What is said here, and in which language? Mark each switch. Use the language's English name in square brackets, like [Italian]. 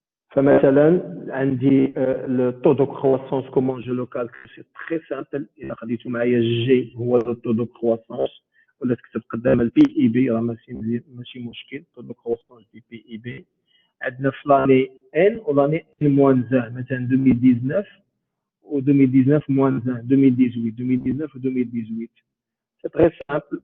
[Arabic] فمثلا عندي [French] le taux de croissance, comment je le calcule? C'est très simple. [Arabic] إذا خديتوا معايا G هو [French] le taux de croissance [Arabic] ولا تكتب قدام ال PIB راه ماشي مشكل. [French] taux de croissance du PIB عندنا في l'année N و l'année N-1 مثلا 2019 و 2019 moins 1 2019 و 2018. C'est très simple.